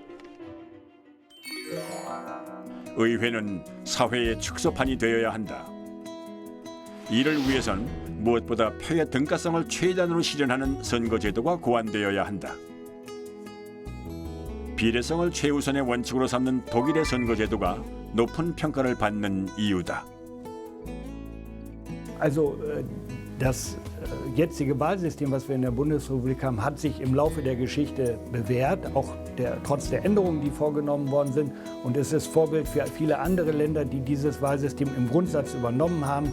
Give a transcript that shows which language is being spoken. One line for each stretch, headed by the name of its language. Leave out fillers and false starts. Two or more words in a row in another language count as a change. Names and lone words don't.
Korean: 의회는 사회의 축소판이 되어야 한다. 이를 위해선 무엇보다 표의 등가성을 최대한으로 실현하는 선거제도가 고안되어야 한다. 비례성을 최우선의 원칙으로 삼는 독일의 선거제도가 높은 평가를 받는 이유다.
German: Also das jetzige Wahlsystem, was wir in der Bundesrepublik haben, hat sich im Laufe der Geschichte bewährt, auch trotz der Änderungen, die vorgenommen worden sind. Und es ist Vorbild für viele andere Länder, die dieses Wahlsystem im Grundsatz übernommen haben.